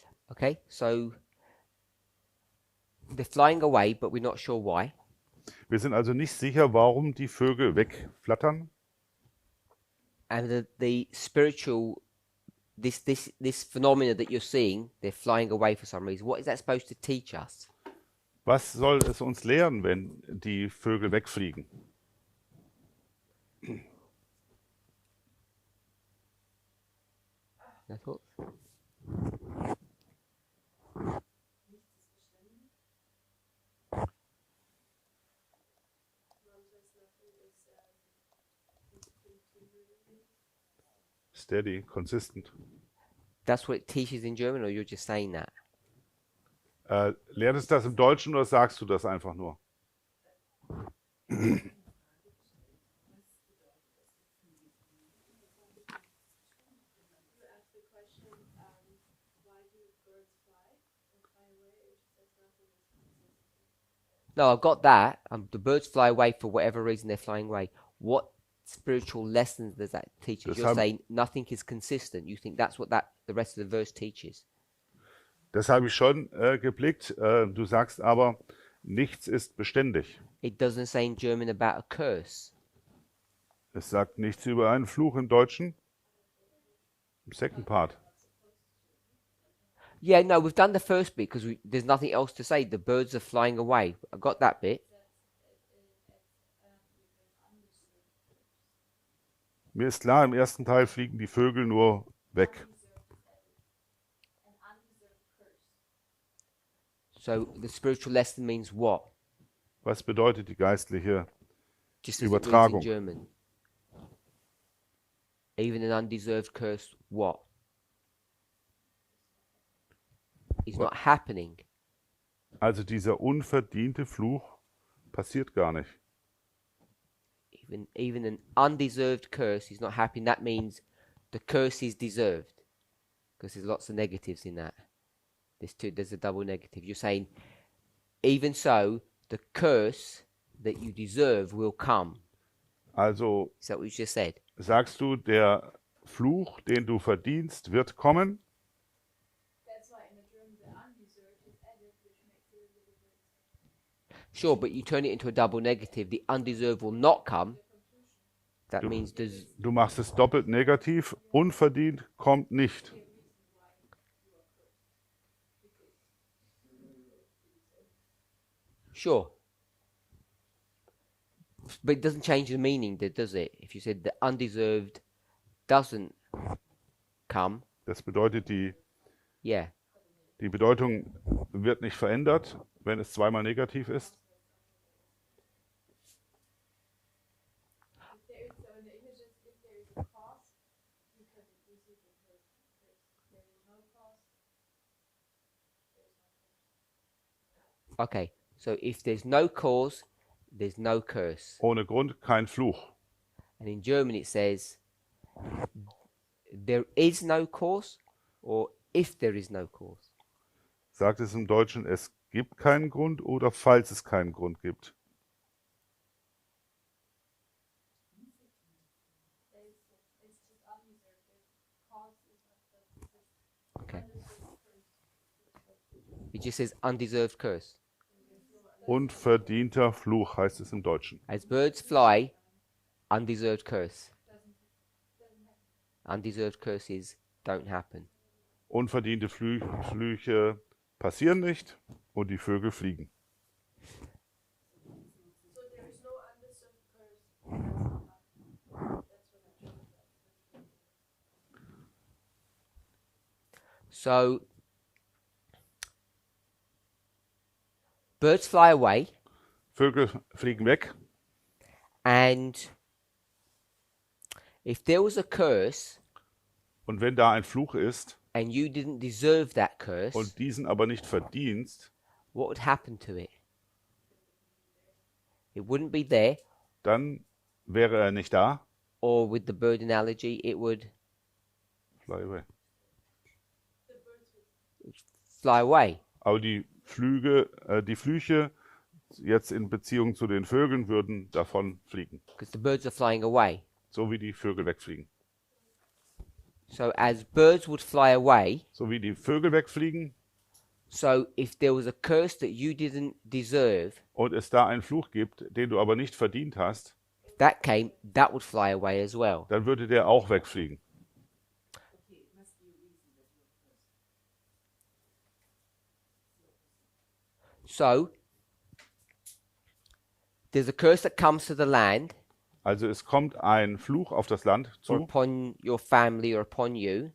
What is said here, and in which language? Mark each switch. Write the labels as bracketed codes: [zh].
[en] Okay, so they're flying away, but we're not sure why. [de] Wir sind also nicht sicher, warum die Vögel wegflattern. [en] And the spiritual, this phenomena that you're seeing, they're flying away for some reason. What is that supposed to teach us? [de] Was soll es uns lehren, wenn die Vögel wegfliegen? [en] No thoughts? Steady, consistent. That's what it teaches in German, or you're just saying that? [de] Lehrt es das im Deutschen oder sagst du das einfach nur? [en] No, I've got that. The birds fly away for whatever reason they're flying away. What spiritual lessons does that teach us? You're saying nothing is consistent. You think that's what the rest of the verse teaches? [de] Das habe ich schon geblickt. Du sagst aber, nichts ist beständig. [en] It doesn't say in German about a curse. [de] Es sagt nichts über einen Fluch im Deutschen. Im [en] second part. Yeah, no, we've done the first bit because there's nothing else to say. The birds are flying away. I got that bit. [de] Mir ist klar, im ersten Teil fliegen die Vögel nur weg. [en] So the spiritual lesson means what? [de] Was bedeutet die geistliche [en] Just as it reads in [de] Übertragung? [en] German. Even an undeserved curse, what? It's not happening. Also dieser unverdiente Fluch passiert gar nicht. Even an undeserved curse is not happening. That means the curse is deserved. Because there's lots of negatives in that. There's a double negative. You're saying, even so, the curse that you deserve will come. [de] Also [en] Is that what you just said? [de] sagst du, der Fluch, den du verdienst, wird kommen? [en] That's why in the German the undeserved is added, which makes it a little bit Sure, but you turn it into a double negative. The undeserved will not come. That [de] Du- [en] means there's... [de] Du machst es doppelt negativ. Unverdient kommt nicht. [en] Sure. But it doesn't change the meaning, does it? If you said the undeserved doesn't come, [de] Das bedeutet, [en] yeah. [de] die Bedeutung wird nicht verändert, wenn es zweimal negativ ist. [en] If there is, so in the English, if there is a cause, you can receive the curse. If there is no cause, there is no curse. Okay, so if there's no cause, there's no curse. [de] Ohne Grund kein Fluch. [en] And in German it says, there is no cause, or if there is no cause. [de] Sagt es im Deutschen, es gibt keinen Grund oder falls es keinen Grund gibt. [en] It's just undeserved. The cause is not the Okay. It just says undeserved curse. [de] Unverdienter Fluch heißt es im Deutschen. [en] As birds fly, undeserved curse. Undeserved curses don't happen. [de] Unverdiente Flüche passieren nicht und die Vögel fliegen. [en] So there is no undeserved curse. That's what I'm trying to say. So, birds fly away, [de] Vögel fliegen weg [en] and if there was a curse [de] und wenn da ein Fluch ist [en] and you didn't deserve that curse, [de] und diesen aber nicht verdienst, [en] what would happen to it? It wouldn't be there, [de] dann wäre er nicht da. [en] or with the bird analogy, it would Fly away. fly away. [de] Aber die Flüche jetzt in Beziehung zu den Vögeln würden davon fliegen, [en] Because the birds are flying away. [de] so wie die Vögel wegfliegen. [en] So as birds would fly away, [de] So wie die Vögel wegfliegen [en] so if there was a curse that you didn't deserve, [de] und es da einen Fluch gibt, den du aber nicht verdient hast, [en] if that came, that would fly away as well. [de] dann würde der auch wegfliegen. [en] Okay, it must be a reason that you are cursed. So there's a curse that comes to the land [de] Also es kommt ein Fluch auf das Land [en] or [de] zu [en] upon your family or upon you.